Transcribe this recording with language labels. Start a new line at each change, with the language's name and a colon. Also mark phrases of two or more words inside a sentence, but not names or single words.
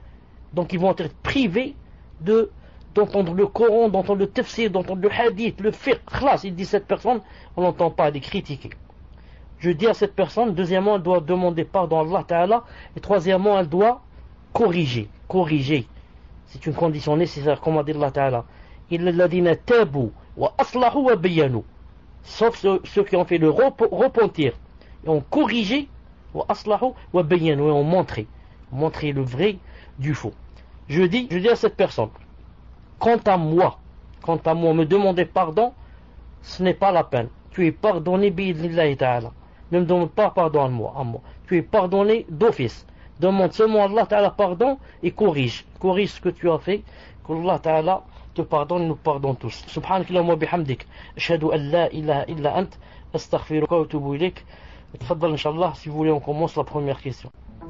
French: Donc ils vont être privés d'entendre le Coran, d'entendre le tafsir, d'entendre le hadith, le fiqh. Khlas, il dit cette personne, on n'entend pas, elle est critiquée. Je dis à cette personne, deuxièmement, elle doit demander pardon à Allah Ta'ala, et troisièmement, elle doit corriger. C'est une condition nécessaire, comme a dit Allah Ta'ala.
Arabic: إلا الذين تابوا وأصلحوا وبينوا.
French: Sauf ceux qui ont fait le repentir et ont corrigé,
Arabic: وأصلحوا وبينوا,
French: et ont montré le vrai du faux. Je dis à cette personne, quant à moi, me demander pardon, ce n'est pas la peine. Tu es pardonné
Arabic: بإذن الله تعالى.
French: Ne me demande pas pardon à moi. Tu es pardonné d'office. Demande seulement à Allah Ta'ala pardon et corrige ce que tu as fait. qu'Allah Ta'ala te pardonne et nous pardonne tous.
Arabic: سبحانك اللهم وبحمدك أشهد أن لا إله إلا أنت. أستغفرك وأتوب إليك.
French: Tfaddal, Inch'Allah, si vous voulez, on commence la première question.